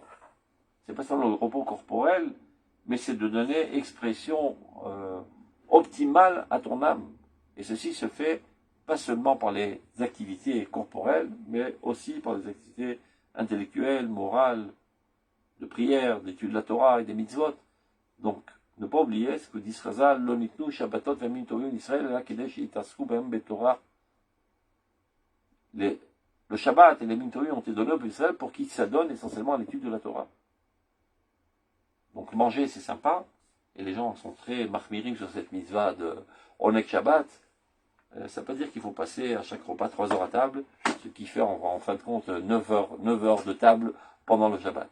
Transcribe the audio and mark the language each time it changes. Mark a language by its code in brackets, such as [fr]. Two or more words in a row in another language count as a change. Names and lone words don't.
[fr] C'est pas seulement le repos corporel, mais c'est de donner expression optimale à ton âme. Et ceci se fait pas seulement par les activités corporelles, mais aussi par les activités intellectuelles, morales, de prière, d'études de la Torah et des mitzvot. Donc, ne pas oublier ce que dit [he] Srazal, לא ניתנו שבתות וימים טובים לישראל אלא כדי שיעסקו בהם בתורה. [fr] Le Shabbat et les [he] ימים טובים [fr] ont été donnés au peuple d'Israël pour qu'ils s'adonnent essentiellement à l'étude de la Torah. Donc manger, c'est sympa, et les gens sont très mahmirim sur cette mitzvah de [he] עונג שבת. [fr] Ça ne veut pas dire qu'il faut passer à chaque repas 3 heures à table, ce qui fait en fin de compte 9 heures de table pendant le Shabbat.